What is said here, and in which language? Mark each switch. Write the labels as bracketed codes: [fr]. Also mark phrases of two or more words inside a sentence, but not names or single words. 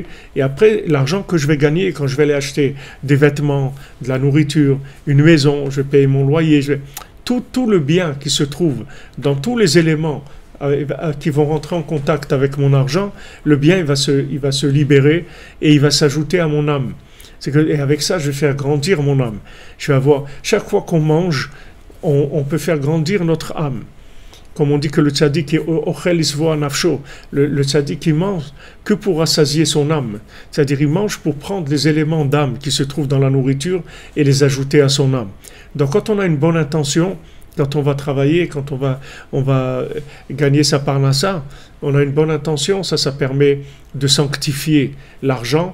[fr] Et après, l'argent que je vais gagner, quand je vais aller acheter des vêtements, de la nourriture, une maison, je paye mon loyer, tout le bien qui se trouve dans tous les éléments qui vont rentrer en contact avec mon argent, le bien, il va se libérer et il va s'ajouter à mon âme. Et avec ça, je vais faire grandir mon âme. Je vais avoir, chaque fois qu'on mange, on peut faire grandir notre âme. Comme on dit que le tzaddik est [he] אוכל לשובע נפשו, [fr] le tzaddik il mange que pour rassasier son âme. C'est-à-dire il mange pour prendre les éléments d'âme qui se trouvent dans la nourriture et les ajouter à son âme. Donc quand on a une bonne intention, quand on va travailler, quand on va gagner sa parnassa, on a une bonne intention, ça permet de sanctifier l'argent.